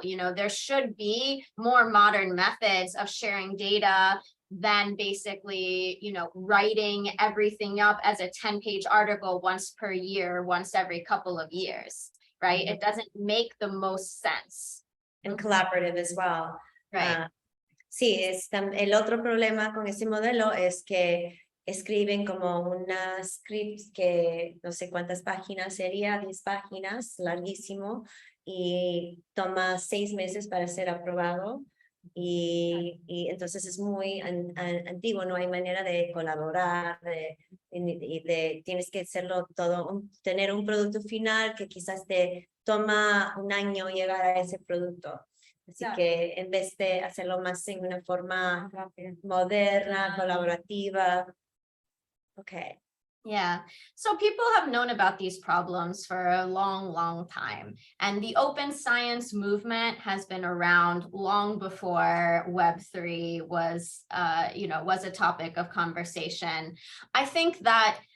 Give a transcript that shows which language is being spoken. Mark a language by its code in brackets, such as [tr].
[en] You know, there should be more modern methods of sharing data than basically, you know, writing everything up as a 10-page article once per year, once every couple of years, right? It doesn't make the most sense. And collaborative as well. Right. [es] Sí, el otro problema con este modelo es que escriben como unas scripts que no sé cuántas páginas sería, 10 páginas, larguísimo, y toma 6 meses para ser aprobado. Y entonces es muy antiguo, no hay manera de colaborar, tienes que hacerlo todo, tener un producto final que quizás te toma un año llegar a ese producto. Así que en vez de hacerlo más en una forma moderna, colaborativa. [en] Okay. Yeah, so people have known about these problems for a long time, and the open science movement has been around long before Web3 was, you know, was a topic of conversation. I think that